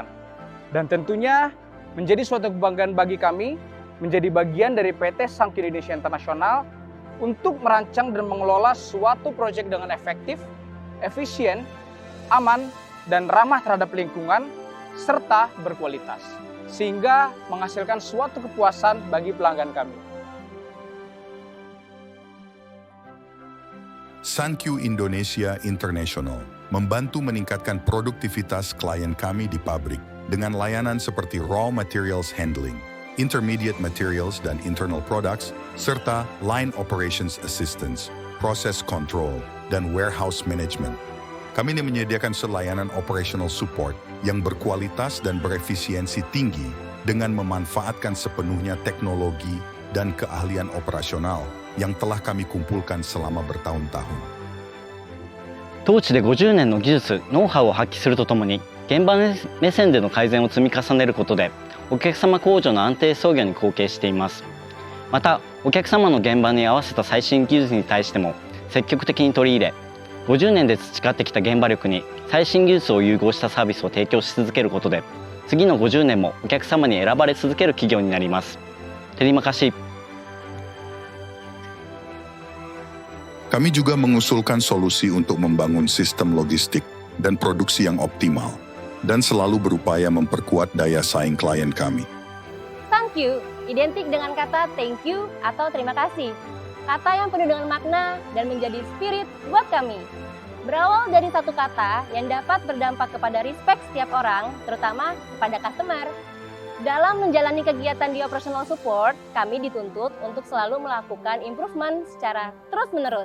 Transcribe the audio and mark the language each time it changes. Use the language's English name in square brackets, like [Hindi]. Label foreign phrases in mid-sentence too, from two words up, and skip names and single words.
[Indonesian] Dan tentunya menjadi suatu kebanggaan bagi kami menjadi bagian dari PT Sankyu Indonesia International untuk merancang dan mengelola suatu proyek dengan efektif, efisien, aman, dan ramah terhadap lingkungan, serta berkualitas, sehingga menghasilkan suatu kepuasan bagi pelanggan kami. Sankyu Indonesia International membantu meningkatkan produktivitas klien kami di pabrik dengan layanan seperti [English] raw materials handling, intermediate materials [Indonesian] dan [English] internal products, [Indonesian] serta [English] line operations assistance, process control, [Indonesian] dan [English] warehouse management. [Indonesian] Kami ini menyediakan layanan [English] operational support [Indonesian] yang berkualitas dan berefisiensi tinggi dengan memanfaatkan sepenuhnya teknologi dan keahlian operasional yang telah kami kumpulkan selama bertahun-tahun. [Japanese] 当地で50年の技術、ノウハウを発揮するとともに、現場目線での改善を積み重ねることで、お客様工場の安定操業に貢献しています。また、お客様の現場に合わせた最新技術に対しても積極的に取り入れ、50年で培ってきた現場力に最新技術を融合したサービスを提供し続けることで、次の50年もお客様に選ばれ続ける企業になります。 [Indonesian] Terima kasih. Kami juga mengusulkan solusi untuk membangun sistem logistik dan produksi yang optimal, dan selalu berupaya memperkuat daya saing klien kami. Sankyu identik dengan kata [English] thank you [Indonesian] atau terima kasih. Kata yang penuh dengan makna dan menjadi spirit buat kami. Berawal dari satu kata yang dapat berdampak kepada respect setiap orang, terutama kepada customer. Dalam menjalani kegiatan di [English] operational support, [Indonesian] kami dituntut untuk selalu melakukan improvement secara terus-menerus.